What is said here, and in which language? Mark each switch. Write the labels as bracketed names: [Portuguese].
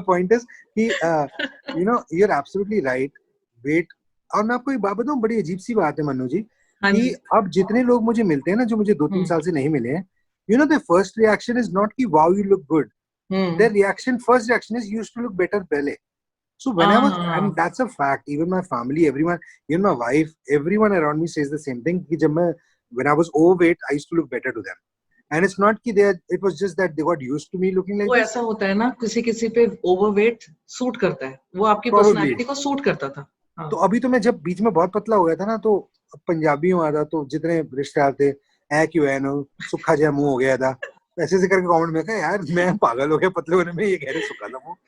[English] Point is कि you're absolutely right, weight. [Hindi] और मैं आपको एक बात बताऊं, बड़ी अजीब सी बात है मनु जी, कि अब जितने लोग मुझे मिलते हैं ना, जो मुझे 2-3 साल से नहीं मिले हैं, [English] the first reaction is not [Hindi] कि [English] wow you look good, their first reaction is you used to look better [Hindi] पहले। [English] So when I was, and that's a fact, even my family, everyone, even my wife, everyone around me says the same thing. [Hindi] कि जब मैं, [English] when I was overweight, I used to look better to them. And it's not कि they, it was just that they got used to me looking like [Hindi] वो [English] this. [Hindi] ऐसा होता है ना, किसी किसी पे ओवरवेट सूट करता है, वो आपकी [English] Probably. [Hindi] पर्सनालिटी को सूट करता था. हाँ. तो अभी तो मैं जब बीच में बहुत पतला हो गया था ना, तो पंजाबी हुआ था, तो जितने रिश्तेदार थे, [Punjabi] ऐ क्यों है नो, सुखा जै मुंह हो गया था, [Hindi] ऐसे ऐसे करके कमेंट में कहा यार मैं पागल हो गया पतले होने में, ये कह रहे सुखा था मुंह.